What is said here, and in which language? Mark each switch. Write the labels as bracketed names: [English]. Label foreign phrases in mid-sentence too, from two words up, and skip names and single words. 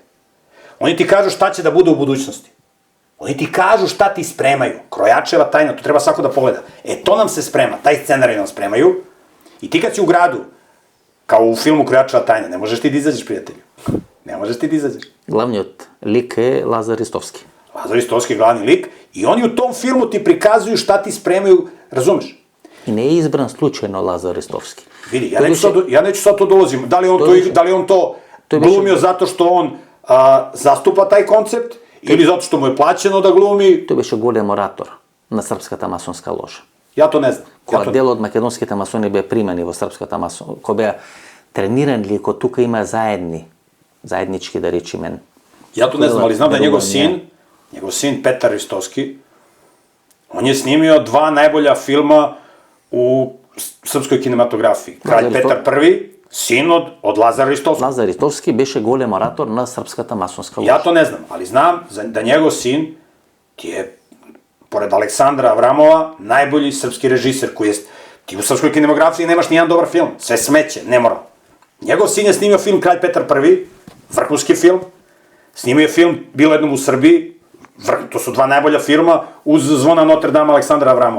[Serbian] Oni ti kažu šta će da bude u budućnosti. Oni ti kažu šta ti spremaju. Krojačeva tajna, to treba svako da pogleda. To nam se sprema, taj scenarij nam spremaju. I ti kad si u gradu, kao u filmu Krojačeva tajna, ne možeš ti da izađeš, prijatelju. Ne možeš ti da izađeš. [Macedonian] Главниот лик е Лазар Истовски. [Serbian] Lazar Istovski je glavni lik i oni u tom filmu ti prikazuju šta ti spremaju, razumeš? [Macedonian] И не е избран случајно Лазар Истовски. [Serbian] Vidi, ja neću sad to dolazim. Da li on to glumio zato što on zastupa taj koncept ili zato što mu je plaćeno da glumi? [Macedonian] Тој беше голем оратор на српската масонска ложа. [Serbian] Ja to ne znam. [Macedonian] Кога дел од македонските масони беа примени во српската масонска, кога беа тренирани, ко тука има заеднички да речеме. [Serbian] Ja to ne znam, ali znam da je njegov sin Petar Ristovski, on je snimio 2 najbolja filma u srpskoj kinematografiji. Kralj Petar I, sin od Lazara Ristovski. [Macedonian] Лазар Истовски беше голем оратор на српската масонска ложа. [Serbian] Ja to ne znam, ali znam da njegov sin je, pored Aleksandra Avramova, najbolji srpski režiser koji je... Ti u srpskoj kinematografiji nemaš nijedan dobar film, sve smeće, nemoral. Njegov sin je snimio film Kralj Petar I, vrhunski film. Snimio je film Bilo jednom u Srbiji, to su 2 najbolja filma uz Zvona Notre Dame Aleksandra Avramova.